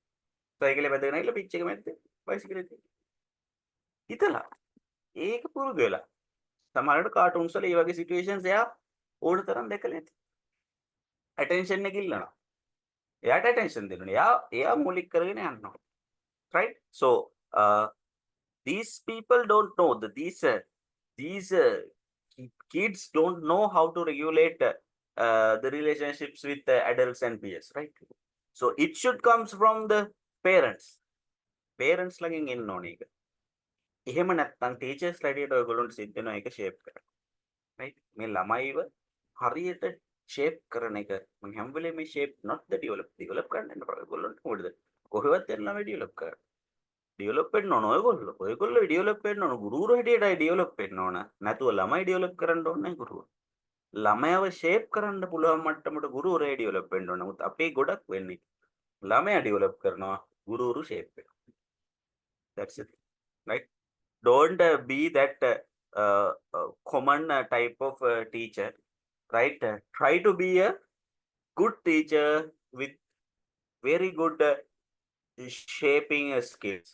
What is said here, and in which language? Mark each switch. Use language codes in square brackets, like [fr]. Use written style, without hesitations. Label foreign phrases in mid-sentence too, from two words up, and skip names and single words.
[si] සයිකලේ මැදගෙන ඇවිල්ලා පිච් එක මැද්දේ බයිසිකලෙත් හිතලා ඒක පුරුදු වෙලා සමහරවිට කාටුන්ස් වල මේ වගේ සිටුේෂන්ස් එයා ඕන තරම් දැකලා නැති. attention එක ඉල්ලනවා. එයාට attention දෙන්න ඕනේ. එයා මූලික කරගෙන යනවා. [en] Right? So these people don't know these kids don't know how to regulate the relationships with adults and peers, right? So it should comes from the parents. [si] Parents ළඟින් එන්න ඕනේ ඒක. එහෙම නැත්නම් teachers ලඩියට ඔයගොල්ලන්ට සිද්ධ වෙනවා ඒක shape කරන්න. Right? මේ ළමයිව හරියට shape කරන එක මම හැම වෙලේම මේ [en] shape not the develop [si] කරන්න යනවා. ඔයගොල්ලන්ට මොකද? කොහෙවත් යන ළමයි develop කරන්න. develop වෙන්න ඕන ඔයගොල්ලෝ develop වෙන්න ඕන ගුරුවරු හැටියටයි develop වෙන්න ඕන. නැතුව ළමයි develop කරන්න ඕනේ නැහැ ගුරුවරු. ළමයව shape කරන්න පුළුවන් මට්ටමට ගුරුවරයා develop වෙන්න ඕන. නමුත් අපේ ගොඩක් වෙන්නේ ළමයා develop කරනවා ගුරුවරු shape වෙනවා. [en] That's it. Right? Don't be that common type of teacher. Right? Try to be a good teacher with very good shaping skills.